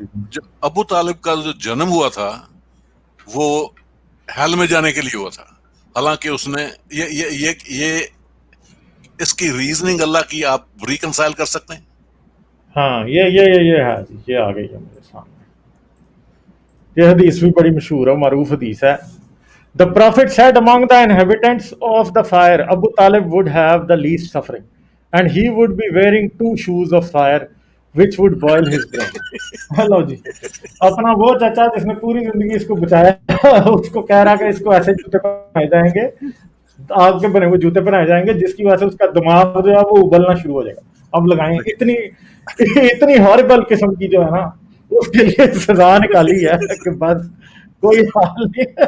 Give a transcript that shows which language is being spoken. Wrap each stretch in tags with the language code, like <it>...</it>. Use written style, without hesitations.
<ur>جو ابو طالب کا جو جنم ہوا تھا وہ حل میں جانے کے لیے ہوا تھا, حالانکہ اس نے یہ اس کی ریزننگ اللہ کی آپ ریکنسائل کر سکتے ہیں. ہاں, یہ ہے جی, یہ آ گئی ہے میرے سامنے. یہ حدیث بھی بڑی مشہور ہے, معروف حدیث ہے.</ur> <en>The Prophet said, among the inhabitants of the fire, Abu Talib would have the least suffering, and he would be wearing 2 shoes of fire, which would boil his brain.</en> <ur>Hello جی, اپنا وہ چچا جس نے پوری زندگی اس کو بچایا, اس کو کہہ رہا کہ اس کو ایسے جوتے پہنائے جائیں گے, آگ کے بنے ہوئے جوتے پہنائے جائیں گے, جس کی وجہ سے اس کا دماغ جو ہے وہ ابلنا شروع ہو جائے گا. اب لگائیں, اتنی ہاربل قسم کی جو ہے نا, اس کے لیے سزا نکالی ہے کہ بس کوئی حال نہیں.</ur>